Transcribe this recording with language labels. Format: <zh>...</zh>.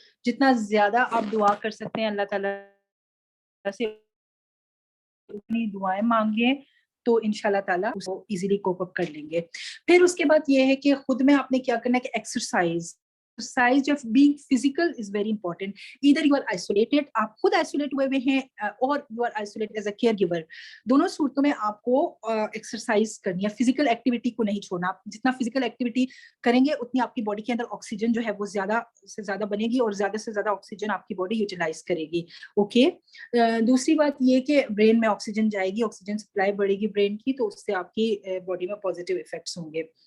<ur>جتنا زیادہ آپ دعا کر سکتے ہیں اللہ تعالیٰ سے اتنی دعائیں مانگے, تو انشاءاللہ تعالیٰ اس کو ایزیلی کوپ اپ کر لیں گے. پھر اس کے بعد یہ ہے کہ خود میں آپ نے کیا کرنا ہے کہ exercise</ur> <en>of being physical is very important. Either you are isolated,</en> <ur>آپ خود isolate ہوئے ہیں,</ur> <en>اور you are isolated as a caregiver.</en> <ur>دونوں صورتوں میں آپ کو ایکسرسائز کرنی ہے, فزیکل ایکٹیویٹی کو نہیں چھوڑنا. آپ جتنا فزیکل ایکٹیویٹی کریں گے اتنی آپ کی باڈی کے اندر آکسیجن جو ہے وہ زیادہ سے زیادہ بنے گی, اور زیادہ سے زیادہ آکسیجن آپ کی باڈی یوٹیلائز کرے گی. اوکے, دوسری بات یہ کہ برین میں آکسیجن جائے گی, آکسیجن سپلائی بڑھے گی برین کی, تو اس سے آپ کی باڈی میں پازیٹیو افیکٹس ہوں گے.</ur>